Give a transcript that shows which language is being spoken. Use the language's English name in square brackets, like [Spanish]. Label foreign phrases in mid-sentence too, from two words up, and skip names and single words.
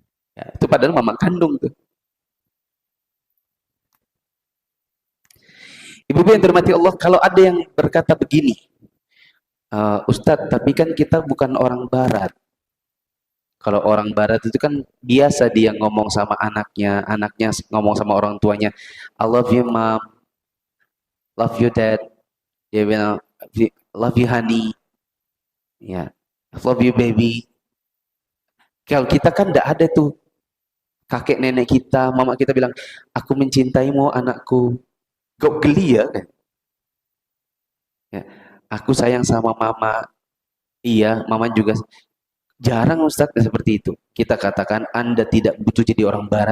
[Indonesian] Ya, itu padahal mama kandung tuh. Ibu-ibu yang dirahmati Allah, kalau ada yang berkata begini, Ustadz, tapi kan kita bukan orang barat. Kalau orang barat itu kan biasa dia ngomong sama anaknya, anaknya ngomong sama orang tuanya, [English] I love you mom, love you dad, [Indonesian] dia bilang, [English] love you honey, ya, I love you baby. [Indonesian] Kalau kita kan tidak ada tuh, kakek nenek kita, mama kita bilang, aku mencintaimu anakku. Kok geli ya? Ya, aku sayang sama mama. Iya, mama juga. Jarang Ustadz seperti itu. Kita katakan Anda tidak butuh jadi orang barat.